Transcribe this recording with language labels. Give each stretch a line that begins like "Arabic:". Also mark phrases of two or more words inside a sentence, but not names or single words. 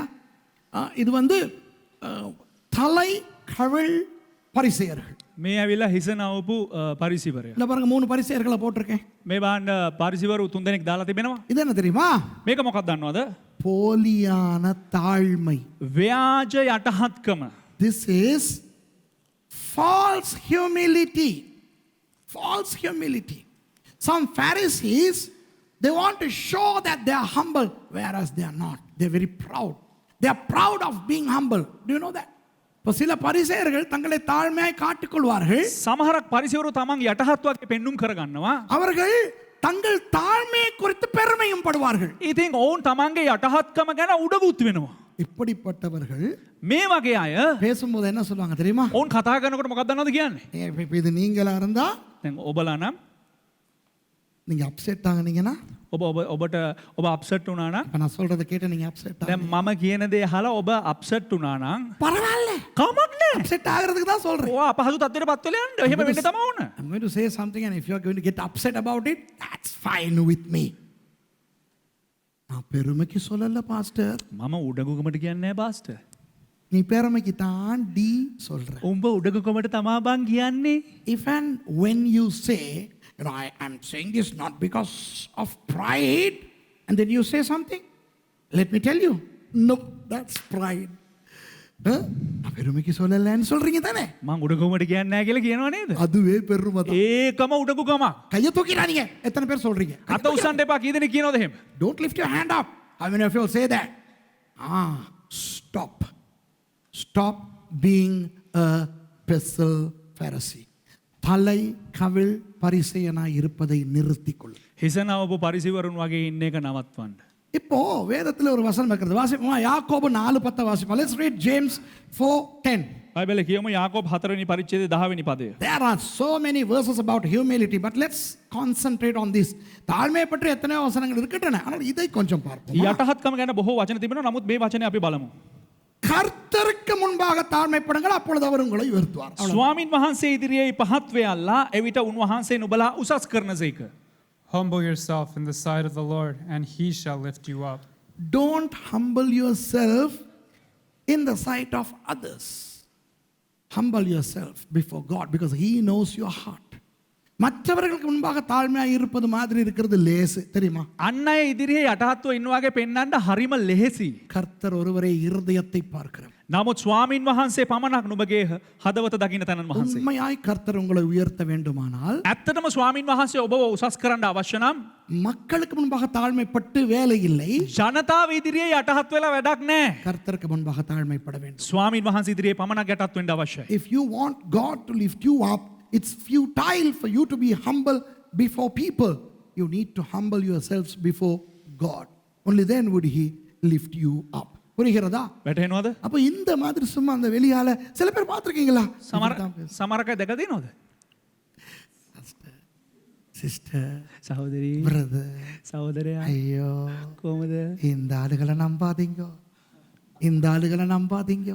Tamil: இது வந்து தலை கவிழ் பரிசேயர்கள்.
Sinhala: මේ ඇවිල්ලා හිස නවපු පරිසිවරය.
Tamil: இல்ல பாருங்க 3 பரிசேயர்களை போட்டிருக்கேன்.
Sinhala: මේ බලන්න පරිසිවරු 3 දෙනෙක් දාලා තිබෙනවා.
Tamil: இது என்ன தெரியுமா?
Sinhala: මේක මොකක්ද දන්නවද?
Tamil: போலியான தாழ்மை.
Sinhala: ව්‍යාජ යටහත්කම.
English: This is false humility. False humility. Some Pharisees, they want to show that they are humble, whereas they are not. They are very proud. They are proud of being humble. Do you know that?
Tamil: இப்போ சில பரிசேயர்கள் தங்களை தாழ்மையாய் காட்டிக்கொள்வார்கள்.
Sinhala: සමහරක් පරිසිවරු තමන් යටහත් වගේ පෙන්눔 කරගන්නවා.
Tamil: அவர்கள் தங்கள் தாழ்மையை குறித்து பெருமையும் படுவார்கள்.
Sinhala: ඉතින් ඔවුන් තමන්ගේ යටහත්කම ගැන උඩගුත් වෙනවා.
Tamil: இப்படிப்பட்டவர்கள்
Sinhala: මේ වගේ අය
Tamil: பேசும்போது என்ன சொல்லுவாங்க தெரியுமா?
Sinhala: ඔවුන් කතා කරනකොට මොකක්ද දන්නවද කියන්නේ?
Tamil: இப்போ இது நீங்களா இருந்தா
Sinhala: දැන් ඔබලා නම්
Tamil: நீங்க அப்செட் ஆகுனீங்கன்னா
Sinhala: ඔබට ඔබ අප්සෙට් වුණා නම්
Tamil: இப்ப நான் சொல்றத கேட்டு நீங்க அப்செட்
Sinhala: දැන් මම කියන දේ අහලා ඔබ අප්සෙට් වුණා නම්
Tamil: பரவாயில்லை.
Sinhala: කමක් නැහැ.
Tamil: அப்செட் ஆகிறதுக்கு தான் சொல்றேன்.
Sinhala: ඔයා අපහසු තත්ත්වයටපත් වෙලා යන්න. එහෙම වෙන්න තමයි ඕන.
English: I'm going to say something and if you are going to get upset about it, that's fine with me.
Tamil: நான் பெருமைக்கு சொல்லல பாஸ்டர்.
Sinhala: මම උඩගුකමට කියන්නේ නැහැ පාස්ටර්.
Tamil: நீ பெருமைக்கு தான் டி சொல்ற.
Sinhala: උඹ උඩගුකමට තමා බං කියන්නේ.
English: If and when you say, you know, I'm saying this not because of pride, and then you say something, let me tell you, no, that's pride.
Tamil: நான் பெருமைக்கு சொல்லலன்னு சொல்றீங்க தானே?
Sinhala: මං උඩගුකමට කියන්නේ නැහැ කියලා කියනවා නේද?
Tamil: அதுவே பெருமை தான்.
Sinhala: ඒකම උඩගුකමක්.
Tamil: கையை தூக்கிடாதீங்க. எத்தனை பேர் சொல்றீங்க?
Sinhala: අත උස්සන්න එපා. කී දෙනෙක් කියනවද එහෙම?
English: Don't lift your hand up. How many of you will say that? Stop. Stop being a pestle Pharisee.
Tamil: தலை கவிழ் பரிசேயனாய் இருப்பதை நிறுத்திக்கொள்.
Sinhala: හිස නවපු පරිසිවරුන් වගේ ඉන්න එක නවත්වන්න.
Tamil: இப்போ வேதத்தில் ஒரு வசனம் இருக்கிறது. வாசிப்போமா? யாக்கோபு 4:10 வாசிப்போம்.
English: Let's read James 4:10.
Sinhala: බයිබලේ කියමු යාකෝබ් 4 වෙනි පරිච්ඡේදයේ 10 වෙනි පදය.
English: There are so many verses about humility, but let's concentrate on this.
Tamil: தாழ்மை பற்றி எத்தனையோ வசனங்கள் இருக்கின்றன. ஆனால் இதை கொஞ்சம் பார்ப்போம்.
Sinhala: යටහත්කම ගැන බොහෝ වචන තිබෙනවා. නමුත් මේ වචනේ අපි බලමු.
Tamil: கர்த்தருக்கு முன்பாக தாழ்மைப்படுங்கள், அப்பொழுது அவர் உங்களை உயர்த்துவார்.
Sinhala: ස්වාමින් වහන්සේ ඉදිරියේ පහත් වෙයල්ලා එවිට උන්වහන්සේ නුඹලා උසස් කරනසේක.
English: Humble yourself in the sight of the Lord, and he shall lift you up. Don't humble yourself in the sight of others. Humble yourself before God because he knows your heart.
Tamil: மற்றவர்களுக்கு முன்பாக தாழ்மையாக இருப்பது மாதிரி இருக்கிறது லேசு, தெரியுமா?
Sinhala: අන්න අය ඉදිරියේ යටහත්ව ඉන්න වගේ පෙන්වන්න හරිම ලෙහෙසි.
Tamil: கர்த்தர் ஒருவரே இருதயத்தை பார்க்கிறார்.
Sinhala: නමුත් ස්වාමින් වහන්සේ පමණක් නුඹගේ හදවත දකින්න තැනන් වහන්සේ.
Tamil: உண்மையாய் கர்த்தர் உங்களை உயர்த்த வேண்டுமானால்
Sinhala: ඇත්තටම ස්වාමින් වහන්සේ ඔබව උසස් කරන්න අවශ්‍ය නම්
Tamil: மக்களுக்கு முன்பாக தாழ்மைப்பட்டு வேலை இல்லை.
Sinhala: ජනතාව ඉදිරියේ යටහත් වෙලා වැඩක් නැහැ.
Tamil: கர்த்தருக்கு முன்பாக தாழ்மைப்பட வேண்டும்.
Sinhala: ස්වාමින් වහන්සේ ඉදිරියේ පමණක් යටත් වෙන්න අවශ්‍යයි.
English: If you want God to lift you up, it's futile for you to be humble before people. You need to humble yourselves before God. Only then would he lift you up.
Tamil: புரிகிறதா?
Sinhala: වැටහෙනවද?
Tamil: அப்ப இந்த மாதிரி சும்மா அந்த வெளியால சில பேர் பார்த்திருக்கீங்களா?
Sinhala: සමහර අය දැකලා තියෙනවද?
Tamil: சிஸ்டர்,
Sinhala: සහෝදරී
Tamil: பிரதர்,
Sinhala: සහෝදරයා
Tamil: ஐயோ
Sinhala: කොහොමද
Tamil: இந்த ஆளுகளை நம்பாதீங்க, இந்த ஆளுகளை நம்பாதீங்க.